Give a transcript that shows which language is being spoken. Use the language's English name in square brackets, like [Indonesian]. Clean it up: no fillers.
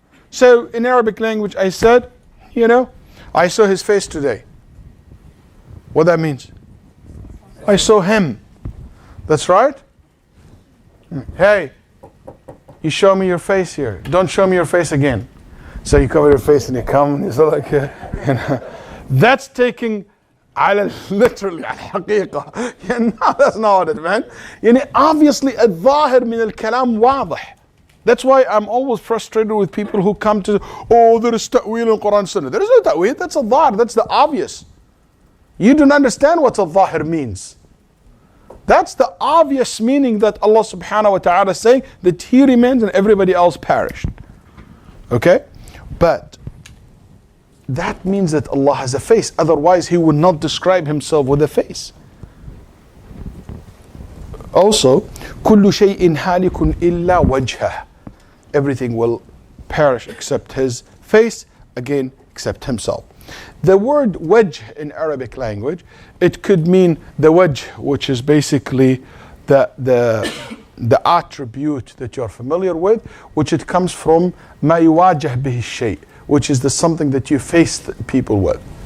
[English] So in Arabic language I said, I saw his face today. What that means? I saw him. That's right? Hey, you show me your face here. Don't show me your face again. So you cover your face and you come and it's like, that's taking literally الحقيقة. No, that's not what it meant. [Arabic] Obviously الظاهر من الكلام واضح. [English] That's why I'm always frustrated with people who come to, oh, there is ta'weel in Quran Sunnah. There is no ta'weel, that's a dhahir, that's the obvious. You don't understand what a dhahir means. That's the obvious meaning that Allah subhanahu wa ta'ala is saying that He remains and everybody else perished. Okay? But that means that Allah has a face. Otherwise He would not describe Himself with a face. [Arabic] Also, كل شيء هالك إلا وجهه. [English] Everything will perish except his face, again, except himself. The word wajh in Arabic language, it could mean the wajh, which is basically the attribute that you're familiar with, which it comes from [Arabic] ما يواجه به الشيء, [English] which is the something that you face people with.